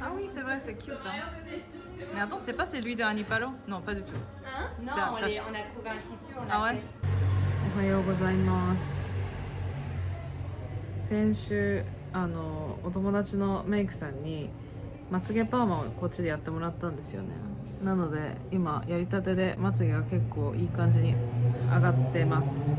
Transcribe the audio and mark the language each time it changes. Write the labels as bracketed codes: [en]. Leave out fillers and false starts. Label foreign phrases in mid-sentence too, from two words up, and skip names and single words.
[fr] Ah oui, c'est vrai, c'est cute. Mais attends, c'est pas celui de Anipalo? Non, pas du tout. Hein? Non, on a trouvé un tissu, on l'a fait. [ja] おはようございます。先週お友達のメイクさんにまつげパーマをこっちでやってもらったんですよね。なので今やりたてでまつげが結構いい感じに上がってます。